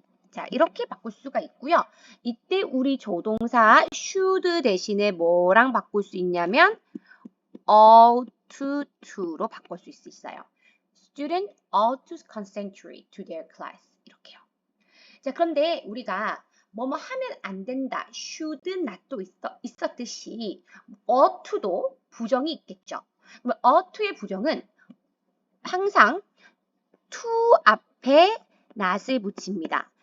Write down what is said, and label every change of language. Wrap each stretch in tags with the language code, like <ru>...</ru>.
<ko>자, 이렇게 바꿀 수가 있고요. 이때 우리 조동사 should 대신에 뭐랑 바꿀 수 있냐면 ought to로 바꿀 수 있어요.</ko> <en>Student ought to concentrate to their class.</en> <ko>이렇게요. 자, 그런데 우리가 뭐뭐 하면 안 된다, should not도 있었듯이 ought to도 부정이 있겠죠. 그럼 ought to의 부정은 항상 to 앞에 not을 붙입니다.</ko>